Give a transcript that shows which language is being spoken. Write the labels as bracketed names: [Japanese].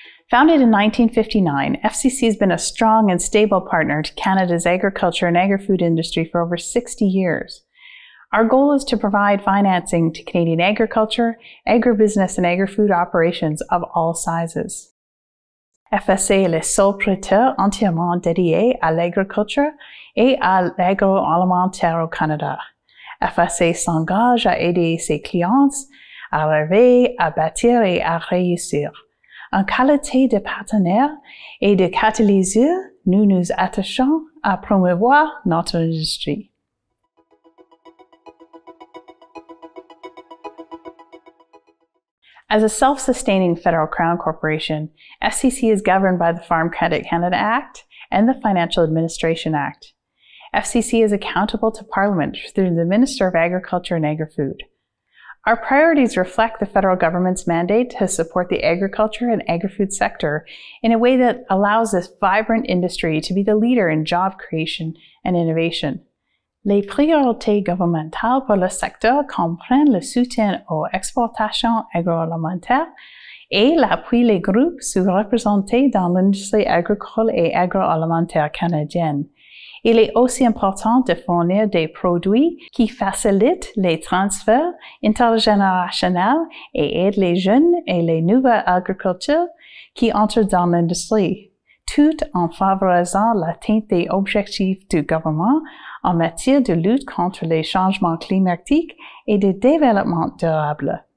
[English] Founded in 1959, FCC has been a strong and stable partner to Canada's agriculture and agri-food industry for over 60 years. Our goal is to provide financing to Canadian agriculture, agribusiness and agri-food operations of all sizes. [French] FAC est le seul prêteur entièrement dédié à l'agriculture et à l'agroalimentaire au Canada. FAC s'engage à aider ses clients à rêver, à bâtir et à réussir. En qualité de partenaire et de catalyseur, nous nous attachons à promouvoir notre industrie. [English] As a self-sustaining federal crown corporation, FCC is governed by the Farm Credit Canada Act and the Financial Administration Act. FCC is accountable to Parliament through the Minister of Agriculture and Agri-Food. Our priorities reflect the federal government's mandate to support the agriculture and agri-food sector in a way that allows this vibrant industry to be the leader in job creation and innovation. [French] Les priorités gouvernementales pour le secteur comprennent le soutien aux exportations agroalimentaires et l'appui des groupes sous-représentés dans l'industrie agricole et agroalimentaire canadienne. Il est aussi important de fournir des produits qui facilitent les transferts intergénérationnels et aident les jeunes et les nouvelles agriculteurs qui entrent dans l'industrie, tout en favorisant l'atteinte des objectifs du gouvernement en matière de lutte contre les changements climatiques et de développement durable.